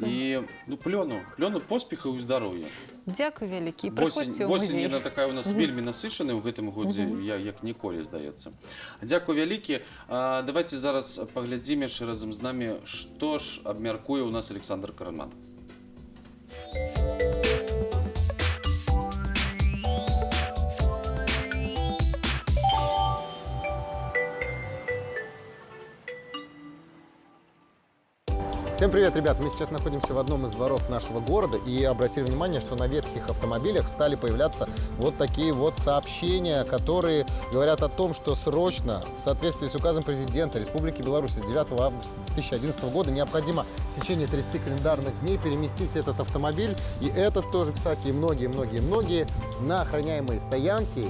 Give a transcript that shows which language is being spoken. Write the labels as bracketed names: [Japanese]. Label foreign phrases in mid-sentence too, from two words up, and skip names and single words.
[Belarusian] І, ну, плёну поспехаў і здароўя. Дзякуй вялікі, прыходзьце ў Восень, музей. яна такая у нас вельмі насычаная ў гэтым годзе, як ніколі, здаецца. Дзякуй вялікі. Давайте зараз паглядзім яшчэ разам з намі, што ж абмяркуе ў нас Александр Караман. [Russian] Всем привет, ребят! Мы сейчас находимся в одном из дворов нашего города и обратили внимание, что на ветхих автомобилях стали появляться вот такие вот сообщения, которые говорят о том, что срочно, в соответствии с указом президента Республики Беларусь 9 августа 2011 года, необходимо в течение 30 календарных дней переместить этот автомобиль и этот тоже, кстати, и многие на охраняемые стоянки.